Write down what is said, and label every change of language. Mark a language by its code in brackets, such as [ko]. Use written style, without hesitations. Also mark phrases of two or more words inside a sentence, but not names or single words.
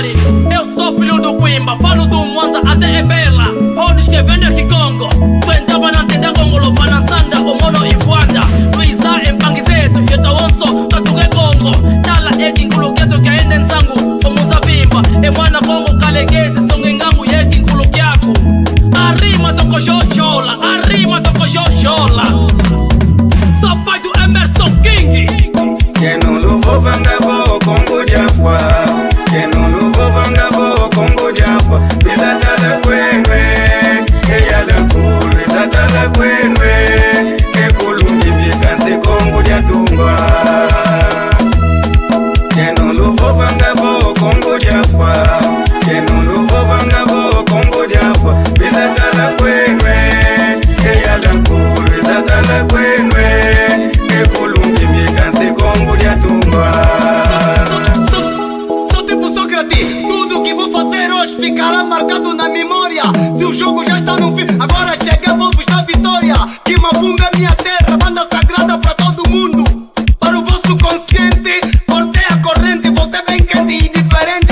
[pt] Eu sou filho do Quimba, falo do Mwanza até Ebela. Onde que vende aqui Congo? Tu entrava na tenda Congo, Lovana Sanda, o Mono e Fuanda. Luizá em Panguizeto, eu tô onso, Tatuque Congo. Tala é Kinkuluketo que ainda em sangue, como Zabimba. E Mwana Congo, Kaleguese, Songengangu e Kinkulukiaku. Arrima do Cojojola, arrima do Cojojola. Sou pai do Emerson King. [kg] Yeno luvo vangabo kongo diafwa Yeno luvo vangabo kongo diafwa Bizatala kwenwe Eyala kulu bizatala kwenwe Ekulungi mikase kongo diatumba Yeno luvo vangabo kongo diafwa Yeno luvo vangabo kongo diafwa Bizatala kwenwe Eyala kulu bizatala kwenwe Ekulungi mikase kongo diatumba [pt] Sou tipo Sócrates, tudo que vou fazer hoje ficará marcado na memória. Se o jogo já está no fim, agora cheguei, vou vos dar vitória. Que Mavumbi é minha terra, banda sagrada para todo mundo. Para o vosso consciente, cortei a corrente, voltei bem quente e diferente.